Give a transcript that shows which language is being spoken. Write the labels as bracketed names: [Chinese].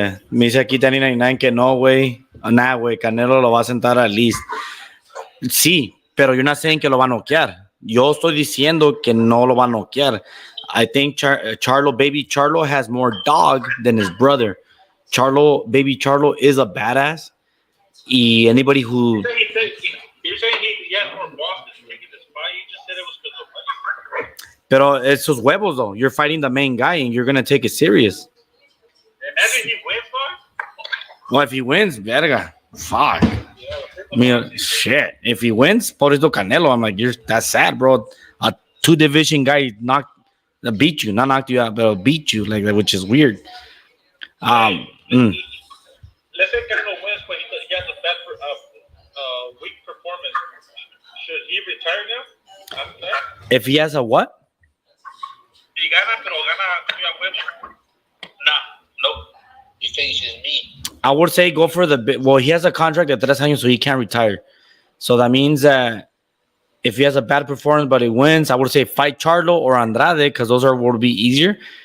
[Spanish] Me dice aquí Danny 99 que no, güey. Nah, güey, Canelo lo va a sentar al least. Sí, pero [English] you're not saying [Spanish] que lo va a noquear. Yo estoy diciendo que no lo va a noquear. [English] I think Baby Charlo has more dog than his brother. Baby Charlo is a badass. Y anybody who... You're saying he had more balls to take in this fight. You just said it was because of money. [Spanish] Pero esos huevos, though. [English] You're fighting the main guy, and you're going to take it serious. Imagine he wins, dog. Well, if he wins, verga. Fuck. I mean, shit. If he wins, pobrecito Canelo, I'm like, that's sad, bro. A 2-division guy beat you. Not knocked you out, but beat you, like that, which is weird. Let's say Canelo wins, but he has a bad weak performance. Should he retire now? After that? If he has a what? [Spanish] Si gana, pero gana a huevo. [English] Nope. He finishes me. I would say go for he has a contract at 3 años, so he can't retire. So that means that if he has a bad performance but he wins, I would say fight Charlo or Andrade, because those would be easier.